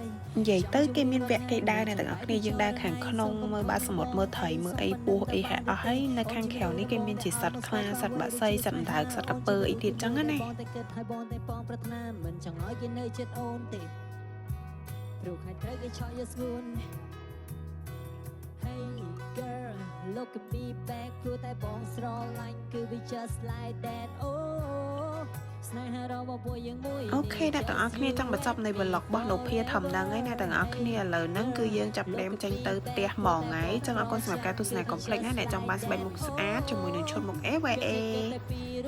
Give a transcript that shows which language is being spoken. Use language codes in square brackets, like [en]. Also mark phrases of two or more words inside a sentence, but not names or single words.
[km] និយាយទៅគេមានវគ្គគេដើរអ្នកទាំងអស់គ្នាយើងដើរខាងក្នុងមើលបាតសមុទ្រមើលត្រីមើលអីពស់អីហែអស់ហើយនៅខាងក្រៅនេះគេមានជាសត្វខ្លាសត្វបក្សីសត្វអណ្ដើកសត្វក្រពើអីទៀតចឹងណា បងតែគិតឲ្យបងតែបងប្រាថ្នាមិនចង់ឲ្យគេនៅចិត្តអូនទេព្រោះខាងត្រូវគេឆក់យកស្ងួន [en] Hey girl look at me back [km] ព្រោះតែបងស្រឡាញ់គឺ [en] we just like that oh [km] ស្នេហារបស់ពួកយើងមួយ អូខេអ្នកទាំងអស់គ្នាចង់បញ្ចប់នៃ vlog របស់នូភាធំហ្នឹងហើយអ្នកទាំងអស់គ្នាឥឡូវហ្នឹងគឺយើងចាប់ផ្ដើមចេញទៅផ្ទះហ្មងហើយចឹងអរគុណសម្រាប់ការទស្សនាកុំភ្លេចណាអ្នកចង់បានស្បែកមុខស្អាតជាមួយនឹងឈុតមុខ AVA